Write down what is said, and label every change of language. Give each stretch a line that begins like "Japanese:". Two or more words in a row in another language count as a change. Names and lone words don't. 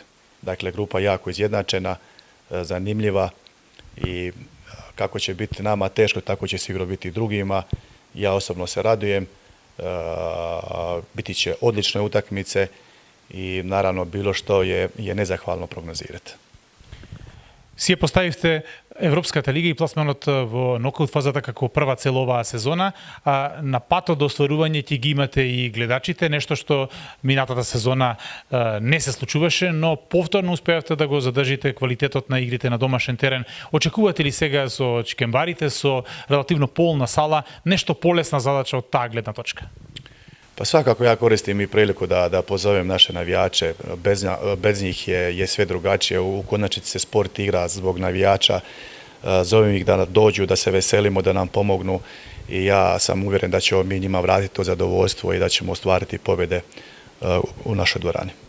Croatian: Dakle, grupa jako izjednačena, zanimljiva i kako će biti nama teško, tako će sigurno biti i drugima. Ja osobno se radujem, biti će odlične utakmice i naravno bilo što je nezahvalno prognozirati.
Macedonian: Си ја поставивте Европската лига и пласманот во нокаут фазата како прва цел оваа сезона, а на патот до остварување ќе ги имате и гледачите, нешто што минатата сезона не се случуваше, но повторно успеавте да го задржите квалитетот на игрите на домашен терен. Очекувате ли сега со чекембарите, со релативно полна сала, нешто полесна задача од таа гледна точка?
Croatian: Pa svakako ja koristim i priliku da pozovem naše navijače, bez njih je sve drugačije, u konačnici se sport igra zbog navijača, zovem ih da dođu, da se veselimo, da nam pomognu i ja sam uvjeren da ćemo mi njima vratiti to zadovoljstvo i da ćemo ostvariti pobjede u našoj dvorani.